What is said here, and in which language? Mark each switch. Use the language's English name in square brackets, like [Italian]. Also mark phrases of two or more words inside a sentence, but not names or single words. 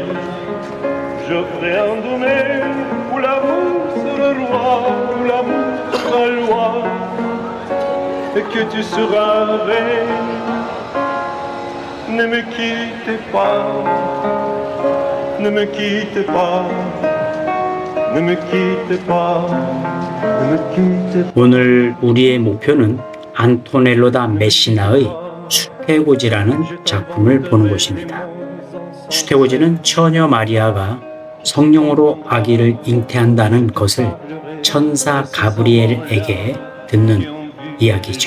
[French] Je ferai un domaine où l'amour sera roi, où l'amour sera loi, et que tu seras reine. Ne me quittez pas, ne me quittez pas, ne me quittez pas, ne me quittez pas. [Korean] 오늘 우리의 목표는 안토넬로 다 메시나의 수태고지라는 작품을 보는 것입니다. 수태고지는 처녀 마리아가 성령으로 아기를 잉태한다는 것을 천사 가브리엘에게 듣는 이야기죠.